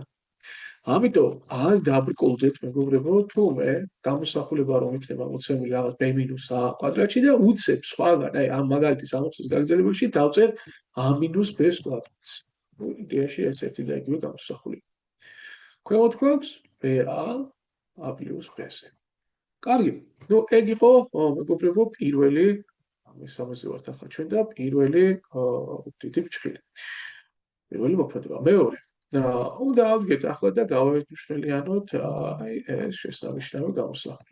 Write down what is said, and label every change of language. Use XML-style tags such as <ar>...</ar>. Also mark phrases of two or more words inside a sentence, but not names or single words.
<ka>ამიტომ არ დაბრკოლდეთ მეგობრებო, თუმე გამოსახულება რომ იქნება მოცემული რაღაც b-a კვადრატში და უცებ სხვაგან, აი ამ მაგალითის ამოხსნის გაგრძელებულში დავწერ a-b-ს კვადრატს. იდეაში ეს ერთი და იგივე გამოსახულება. ქვემოთ გვაქვს b-a a პლუს b-ზე. კარგი. ნუ ეგ იყო მეგობრებო პირველი, მესამეზე ვართ ახლა ჩვენ და პირველი დიდი ფრჩხილი. პირველი მოქმედება. მეორე. უნდა ავდგეთ ახლა და გავაერთმშრომლიანოთ აი ეს შესანიშნავი გამოსახულება.</ka>